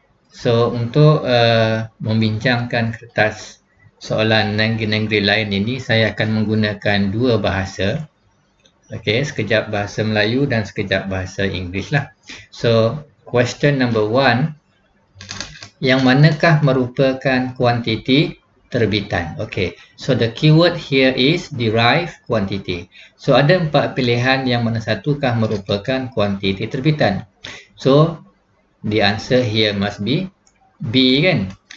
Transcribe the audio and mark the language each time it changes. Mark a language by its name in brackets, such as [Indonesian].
[Malay] So untuk membincangkan kertas soalan negeri-negeri lain ini, saya akan menggunakan dua bahasa. Okey, sekejap bahasa Melayu dan sekejap bahasa Inggeris lah. So, [English] question number 1, [Malay] yang manakah merupakan kuantiti terbitan? [English] Okey, so the keyword here is derived quantity. [Malay] So, ada 4 pilihan yang mana satukah merupakan kuantiti terbitan. [English] So, the answer here must be B kan?